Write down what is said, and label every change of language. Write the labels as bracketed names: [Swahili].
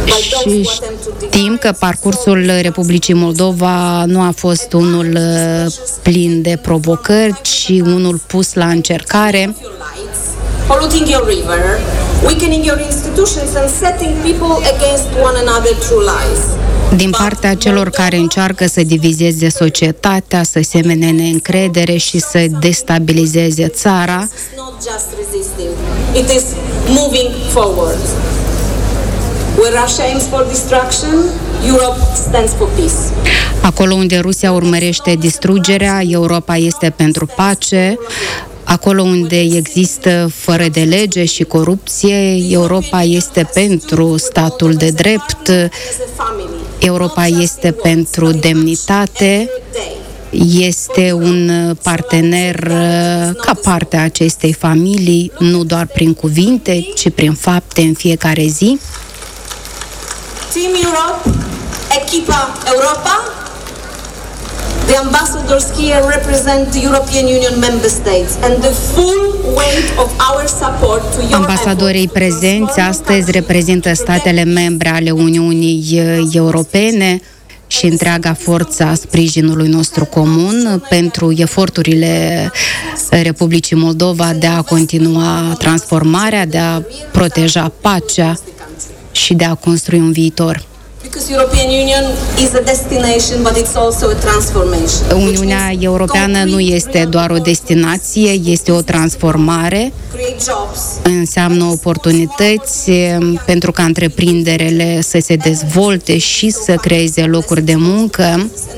[Romanian] Și știm că parcursul Republicii Moldova nu a fost unul plin de provocări, ci unul pus la încercare. [English] Polluting your river, weakening your institutions and setting people against one another through lies. [Romanian] Din partea celor care încearcă să divizeze societatea, să semene neîncredere și să destabilizeze țara. [English] It is moving forward. Where Russia aims for destruction, Europe stands for peace. [Romanian] Acolo unde Rusia urmărește distrugerea, Europa este pentru pace. Acolo unde există fără de lege și corupție, Europa este pentru statul de drept, Europa este pentru demnitate, este un partener ca parte a acestei familii, nu doar prin cuvinte, ci prin fapte în fiecare zi. [English] Team Europe, [Romanian] echipa Europa. [English] The ambassadors here represent the European Union member states and the full weight of our support to your [Romanian] ambasadorii prezenți astăzi reprezintă statele membre ale Uniunii Europene și întreaga forță a sprijinului nostru comun pentru eforturile Republicii Moldova de a continua transformarea, de a proteja pacea și de a construi un viitor. [English] Because European Union is a destination, but it's also a transformation. [Romanian] Uniunea Europeană nu este doar o destinație, este o transformare. Înseamnă oportunități pentru ca întreprinderile să se dezvolte și să creeze locuri de muncă.